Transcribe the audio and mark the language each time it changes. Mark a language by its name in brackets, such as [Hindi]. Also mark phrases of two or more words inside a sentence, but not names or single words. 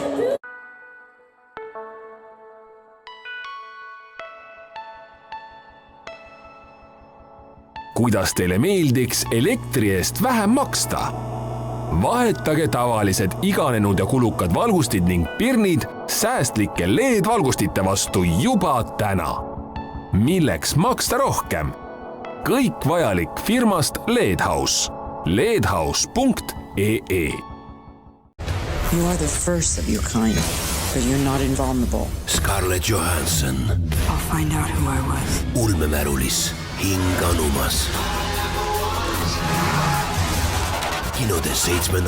[Estonian] Kuidas teile meeldiks elektri eest vähem maksta? Vahetage tavalised iganenud ja kulukad valgustid ning pirnid säästlike LED-valgustite vastu juba täna. Milleks maksta rohkem? Kõik vajalik firmast LED-House. ledhouse.ee. [English] You are the first of your kind, but you're not invulnerable. Scarlett Johansson. I'll find out who I was. [Estonian] Ulmemärulis, hing anumas. Kinodes 7.